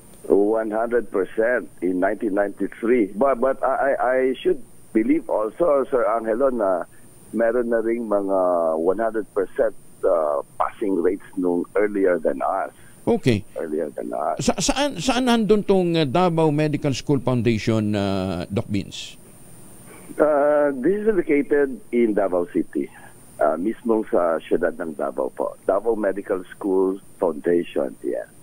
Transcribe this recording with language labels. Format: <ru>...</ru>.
<en>100% in 1993. But I should believe also, Sir Angelo,</en> <tl>na meron na ring mga</tl> <en>100% passing rates</en> <tl>nung</tl> <en>earlier than us. Okay. Earlier than us.</en> <tl>Saan nandun tong Davao Medical School Foundation, Doc Vince?</tl> <en>This is located in Davao City.</en> <tl>Mismong sa siyudad ng Davao po.</tl> <en>Davao Medical School Foundation, yeah.</en>